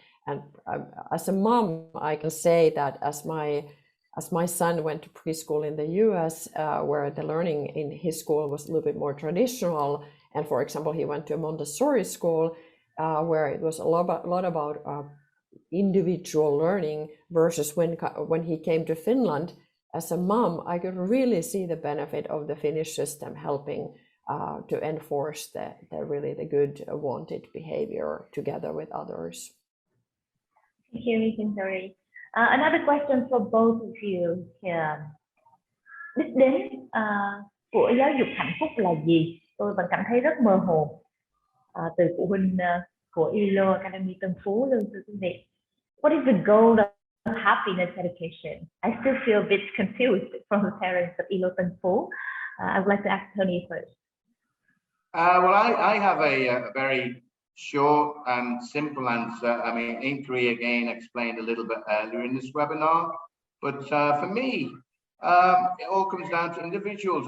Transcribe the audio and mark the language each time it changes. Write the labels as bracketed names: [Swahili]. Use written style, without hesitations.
[English] And as a mom, I can say that as my son went to preschool in the US, where the learning in his school was a little bit more traditional, and for example, he went to a Montessori school where it was a lot about individual learning, versus when he came to Finland, as a mom, I could really see the benefit of the Finnish system helping to enforce the good wanted behavior together with others. Thank you, Inkeri. Another question for both of you here. [Vietnamese] Đích đến của giáo dục hạnh phúc là gì? Tôi vẫn cảm thấy rất mơ hồ từ phụ huynh của ILO Academy Tân Phú luôn, thưa quý vị. [English] What is the goal of happiness education? I still feel a bit confused from the parents of ILO Tân Phú. I would like to ask Tony first. Well, I have a very short and simple answer. I mean, Inkeri again explained a little bit earlier in this webinar, but for me, it all comes down to individuals.